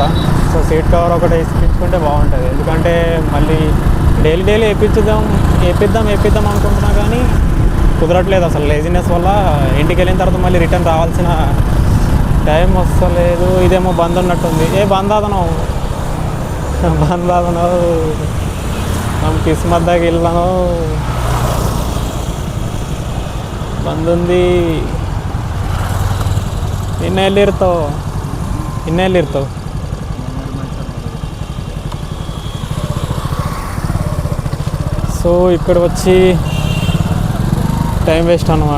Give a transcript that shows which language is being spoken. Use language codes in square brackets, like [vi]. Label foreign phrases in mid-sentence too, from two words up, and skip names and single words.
[te] సో సీట్ కవర్ ఒకటి వేయించుకుంటే బాగుంటుంది, ఎందుకంటే మళ్ళీ డైలీ వేపిద్దాం అనుకుంటున్నా కానీ కుదరట్లేదు అసలు. లేజినెస్ వల్ల ఇంటికి వెళ్ళిన తర్వాత మళ్ళీ రిటర్న్ రావాల్సిన టైం వస్తలేదు. ఇదేమో బంద్ ఉన్నట్టుంది. బంద్ ఆదనవు [kn] ನಮ್ಮ ಕಿಸ್ಮತ್ದಾಗ ಇಲ್ಲನೋ [te] బంద్ ఉంది. ಇನ್ನೆಲ್ಲಿರ್ತಾವೆ సో ఇక్కడ వచ్చి టైం వేస్ట్ అన్నమాట.